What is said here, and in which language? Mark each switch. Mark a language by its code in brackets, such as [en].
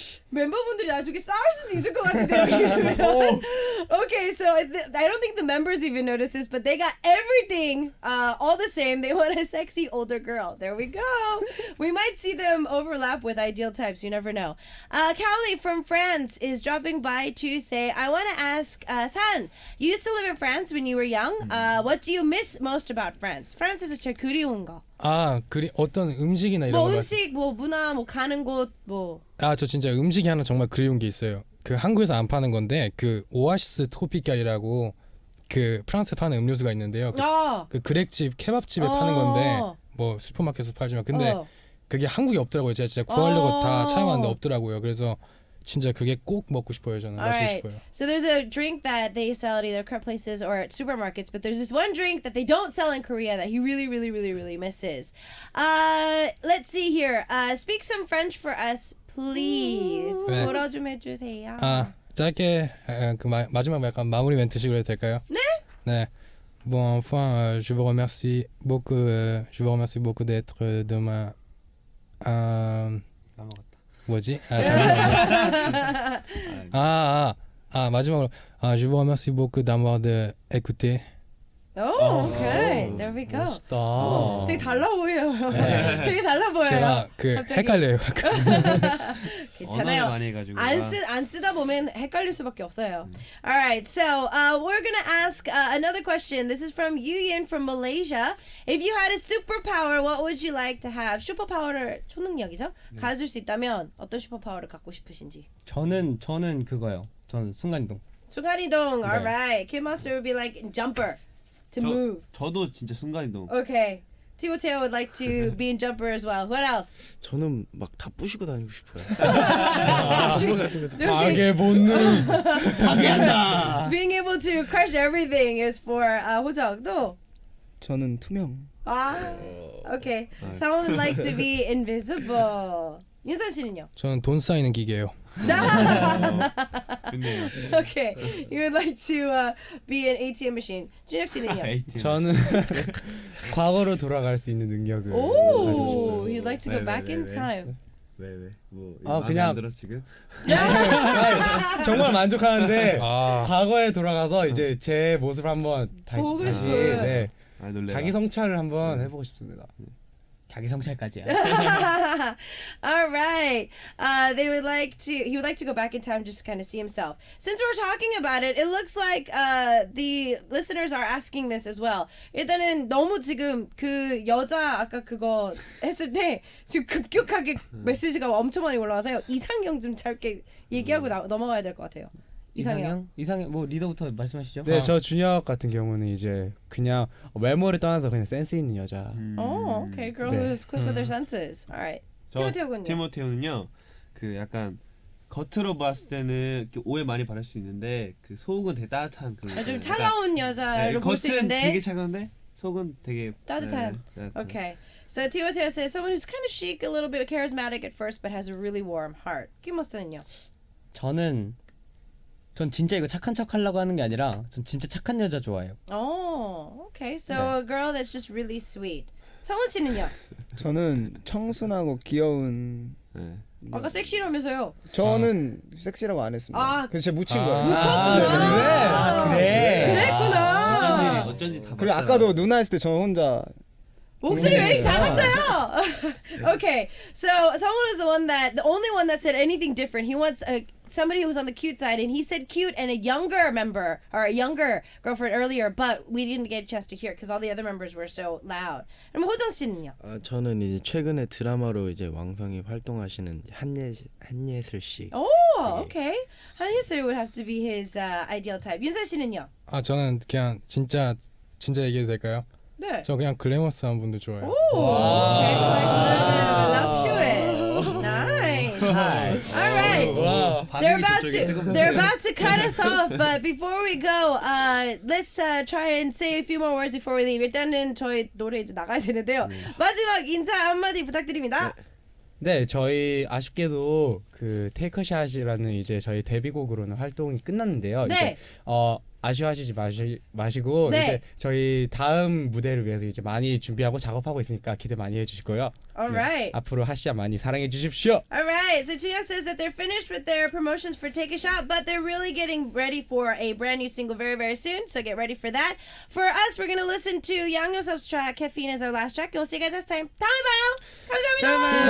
[ko] 멤버분들이 나중에 싸울 수도 있을 것 같은데요. [en] Okay, so I don't think the members even notice this, but they got everything all the same. They want a sexy older girl. There we go. We might see them overlap with ideal types. You never know. Callie from France is dropping by to say, I want to ask San, you used to live in France when you were young. What do you miss most about France? [ko] 프랑스에서 제일 그리운 거. 어떤 음식이나 이런 거. 음식, 문화, 가는 곳, 저 진짜 음식이 하나 정말 그리운 게 있어요. 그 한국에서 안 파는 건데 그 오아시스 토피칼이라고 그 프랑스 파는 음료수가 있는데요. 그 그렉집 케밥집에 파는 건데 뭐 슈퍼마켓에서 팔지만 근데 그게 한국에 없더라고요. 제가 진짜 구하려고 다 찾아봤는데 없더라고요. 그래서 진짜 그게 꼭 먹고 싶어요. 저는 마시고 싶어요. [en] So there's a drink that they sell at either crêpe places or at supermarkets, but there's this one drink that they don't sell in Korea that he really, really, really, really misses. Let's see here. Speak some French for us, please. [ko] 뭐라 좀 해주세요. 짧게 마지막 약간 마무리 멘트식으로 해도 될까요? 네. 네. [fr] Bon, enfin, je vous remercie beaucoup d'être demain [ko] 까먹었다. 뭐지? 잠깐만요. 마지막으로 [fr] Je vous remercie beaucoup d'avoir écouté. [en] Oh, okay. There we go. [ko] 멋있다. 되게 달라 보여요. 되게 달라 보여요. 제가 헷갈려요 가끔. 괜찮아요. 많이 해가지고. 안 쓰다 보면 헷갈릴 수밖에 없어요. [en] All right, so we're gonna ask another question. This is from Yuyin from Malaysia. If you had a superpower, what would you like to have? [ko] 슈퍼파워를 초능력이죠? 가질 수 있다면 어떤 슈퍼파워를 갖고 싶으신지? 저는 그거요. 저는 순간이동. 순간이동. [en] All right. Kim Master would be like jumper to move. [ko] 저도 진짜 순간이동. [en] Okay. Timoteo would like to be in jumper as well. What else? [ko] 저는 막 다 부시고 다니고 싶어요. 파괴 본능. 파괴한다. [en] Being able to crush everything is for 호정도. [ko] 저는 투명. [en] Okay. Someone would like to be invisible. [ko] 윤선 씨는요? 저는 돈 쌓이는 기계예요. 좋네요. [en] Okay. You would like to be an ATM machine. [ko] 준혁 씨는요? 저는 과거로 돌아갈 수 있는 능력을 [en] Oh, you'd like to go back in time. [ko] 왜? 뭐 그냥 안 들어 지금? 정말 만족하는데 과거에 돌아가서 이제 제 모습을 한번 보고 싶어요. 네, 자기 성찰을 한번 해보고 싶습니다. 자기 성찰까지야. [en] All right. He would like to go back in time just to kind of see himself. Since we're talking about it, it looks like the listeners are asking this as well. [ko] 일단은 너무 지금 그 여자 아까 그거 했을 때 지금 급격하게 메시지가 엄청 많이 올라와서요. 이상형 좀 짧게 얘기하고 넘어가야 될 것 같아요. 이상형 뭐 리더부터 말씀하시죠. 네, 저 준혁 같은 경우는 이제 그냥 외모를 떠나서 그냥 센스 있는 여자. [en] Okay. Girl who's quick with their senses. All right. [ko] 티모테오는요. 그 약간 겉으로 봤을 때는 오해 많이 받을 수 있는데 그 속은 되게 따뜻한 그런. 좀 차가운 여자로 볼 수 있는데. 겉은 되게 차가운데 속은 되게 따뜻한. [en] Okay. So Timoteo says someone who's kind of chic, a little bit charismatic at first, but has a really warm heart. [ko] 김모스는요? 전 진짜 이거 착한 척 하려고 하는 게 아니라 전 진짜 착한 여자 좋아해요. [en] Oh, okay. So a girl that's just really sweet. [ko] 성훈 씨는요? 저는 청순하고 귀여운. 아까 섹시라면서요? 저는 섹시라고 안 했습니다. 그래서 제가 묻힌 거예요. 묻혔구나. 그랬구나. 어쩐지 다. 그리고 아까도 누나 했을 때 저 혼자. 목소리 왜 이렇게 작았어요? [en] Okay, so someone was the only one that said anything different. He wants somebody who was on the cute side, and he said cute and a younger member or a younger girlfriend earlier, but we didn't get a chance to hear because all the other members were so loud. [ko] 그럼 호정 씨는요? 저는 이제 최근에 드라마로 이제 왕성히 활동하시는 한예슬 씨. [en] Oh, okay. 한예슬 would have to be his ideal type. [ko] 윤서 씨는요? 저는 그냥 진짜 얘기해도 될까요? 네. 저 그냥 글래머스한 분들 좋아해요. [en] Okay, voluptuous. Nice. All right. They're about to cut us off, but before we go, let's try and say a few more words before we leave. [ko] 일단은 저희 노래 이제 나가야 되는데요. 마지막 인사 한마디 부탁드립니다. 네, 저희 아쉽게도 그 테이크샷이라는 이제 저희 데뷔곡으로는 활동이 끝났는데요. 네. 이제 아쉬워하시지 마시고 네. 이제 저희 다음 무대를 위해서 이제 많이 준비하고 작업하고 있으니까 기대 많이 해주시고요. [en] Alright. [ko] 네, 앞으로 하시아 많이 사랑해 주십시오. [en] Alright, so Chia says that they're finished with their promotions for Take a Shot, but they're really getting ready for a brand new single very, very soon, so get ready for that. For us, we're going to listen to Yangyosup's track, Caffeine, as our last track. We'll see you guys next time. [ko] 다음에 봐요. 감사합니다.